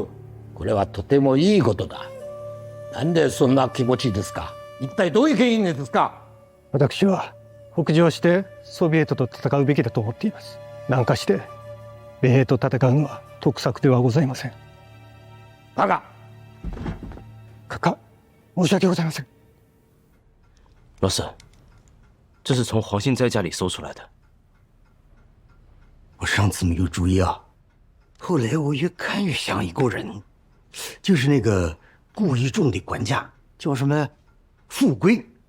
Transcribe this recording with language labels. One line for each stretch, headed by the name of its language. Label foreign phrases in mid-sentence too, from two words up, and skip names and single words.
Japanese: これはとてもいいことだ。なんでそんな気持ちですか？一体どういう原因ですか？私は北上してソビエトと戦うべきだと思っています。南下して米兵と戦うのは得策ではございません。バカ！申し訳ございません。
Chinese: 老沈，这是从黄信斋家里搜出来的。我上次没有注意啊，后来我越看越像一个人，就是那个顾一仲的管家，叫什么富贵。